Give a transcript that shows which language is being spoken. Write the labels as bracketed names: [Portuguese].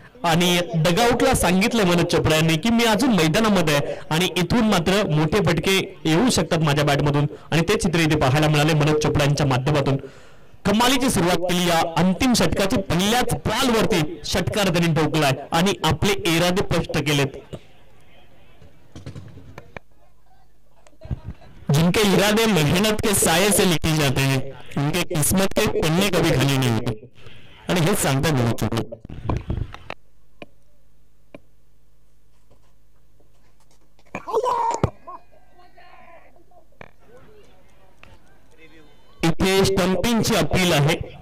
[Marathi] आणि डगआउटला सांगितलं मनोज चोपडा यांनी की मी अजून मैदानामध्ये आहे आणि इथून मात्र मोठे फटके येऊ शकतात माझ्या बॅटमधून. आणि ते चित्र इथे पाहायला मिळाले मनोज चोपडा यांच्या माध्यमातून. कमालीची सुरुवात केली या अंतिम षटकाची. पहिल्याच बॉलवरती षटकार त्यांनी ठोकलाय आणि आपले इरादे स्पष्ट केलेत. [Hindi] जिनके इरादे मेहनत के साये से लिखे जाते हैं, उनके किस्मत के पन्ने कभी खाली नहीं होते. [Marathi] आणि हे सांगतात मनोज चोपडा. इथे स्टंपिंगची अपील आहे.